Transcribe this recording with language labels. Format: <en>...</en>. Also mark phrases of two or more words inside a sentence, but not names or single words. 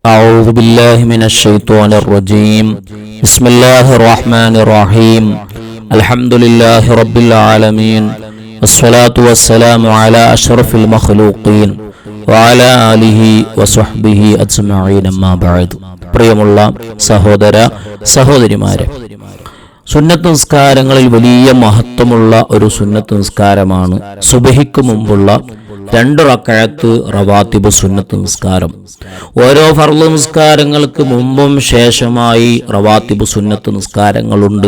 <ar>أعوذ بالله من الشيطان الرجيم بسم الله الرحمن الرحيم الحمد لله رب العالمين والصلاة والسلام على أشرف المخلوقين وعلى آله وصحبه أجمعين أما بعد</ar> <ml>പ്രിയമുള്ള സഹോദര സഹോദരിമാരെ, സുന്നത്ത് നിസ്കാരങ്ങളിൽ വലിയ മഹത്വമുള്ള ഒരു സുന്നത്ത് നിസ്കാരമാണ് സുബഹിക്ക് മുമ്പുള്ള 2 റക്അത്ത് റവാത്തിബ് സുന്നത്ത് നിസ്കാരം. ഓരോ ഫർള് നിസ്കാരങ്ങൾക്ക് മുമ്പും ശേഷമായി റവാത്തിബ് സുന്നത്ത് നിസ്കാരങ്ങളുണ്ട്.</ml>